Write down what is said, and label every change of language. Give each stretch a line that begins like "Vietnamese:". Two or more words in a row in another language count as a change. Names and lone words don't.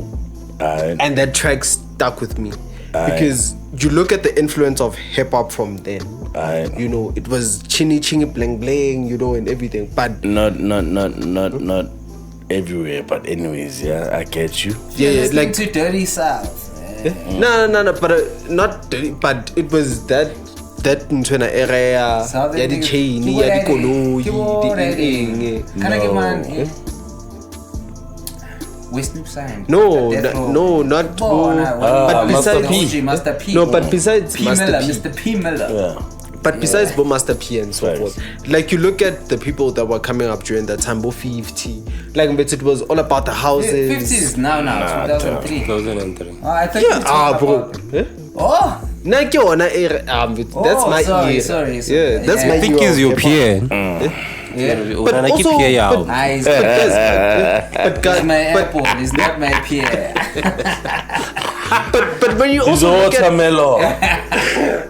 English: And that track stuck with me. Because you look at the influence of hip hop from then. You know, it was chinny bling bling, you know, and everything. But Not everywhere, but anyways, yeah, I get you. yeah, like to Dirty South. no, but not dirty, but it was that ntwena area Southern
Tswana: ya di
English: niggas- chain Keep
Tswana: ya di
English: ready.
Tswana: koloi
English: Keep on
Tswana: di
English: ready.
Tswana: eng.
English: Can I get mine? Where Snoop signed? No, Death Row. no, not Oh, no, but Master besides P. Master P. No, but besides P Master Miller, P. Mr. P Miller. Yeah. But besides Bo Master P and so Right. forth, like you look at the people that were coming up during that time, Bo 50, like but it was all about the houses. 50 is now, 2003. 2003. Oh, I thought Yeah, you were bro. talking about... Oh!
Tswana: Na ke yona era,
English: that's my sorry, era. sorry. Yeah, that's Yeah. my I think era is of your hip-hop. peer. Yeah. But also, but- Nice. But guys, It's my apple. It's not my peer. but when you He's a also look at, watermelon.